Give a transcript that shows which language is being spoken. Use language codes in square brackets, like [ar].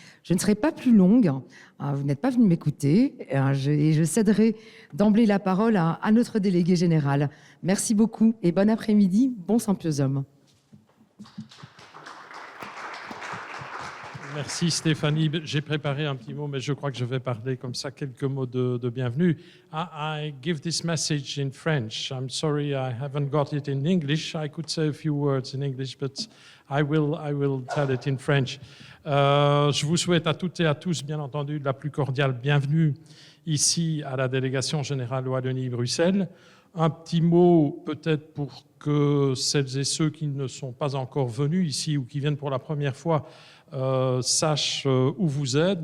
[fr] Je ne serai pas plus longue, vous n'êtes pas venu m'écouter, et je céderai d'emblée la parole à notre délégué général. Merci beaucoup et bon après-midi, bon symposium. Merci Stéphanie. J'ai préparé un petit mot, mais je crois que je vais parler comme ça, quelques mots de bienvenue. [en] I give this message in French. I'm sorry I haven't got it in English. I could say a few words in English, but I will tell it in French. [fr] Je vous souhaite à toutes et à tous, bien entendu, la plus cordiale bienvenue ici à la délégation générale Wallonie-Bruxelles. Un petit mot peut-être pour que celles et ceux qui ne sont pas encore venus ici ou qui viennent pour la première fois sachent où vous êtes.